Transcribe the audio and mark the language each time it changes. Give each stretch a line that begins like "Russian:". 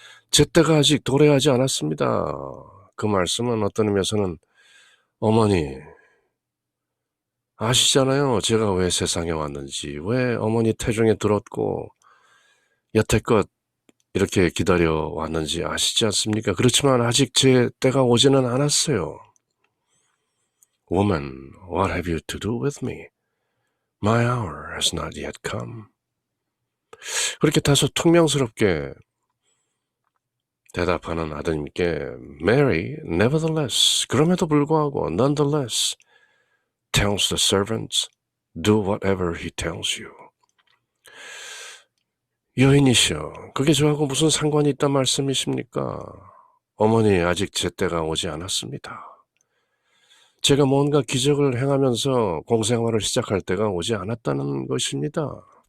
Korean: 제 때가 아직 도래하지 않았습니다. 그 말씀은 어떤 의미에서는 어머니, 아시잖아요. 제가 왜 세상에 왔는지, 왜 어머니 태중에 들었고 여태껏 이렇게 기다려 왔는지 아시지 않습니까? 그렇지만 아직 제 때가 오지는 않았어요.
English: Woman, what have you to do with me? My hour has not yet come.
Korean: 그렇게 다소 퉁명스럽게 대답하는 아드님께
English: Mary, nevertheless,
Korean: 그럼에도 불구하고
English: nonetheless, tells the servants, do whatever he tells you.
Korean: 여인이시여, 그게 저하고 무슨 상관이 있단 말씀이십니까? 어머니, 아직 제 때가 오지 않았습니다. 제가 뭔가 기적을 행하면서 공생활을 시작할 때가 오지 않았다는 것입니다.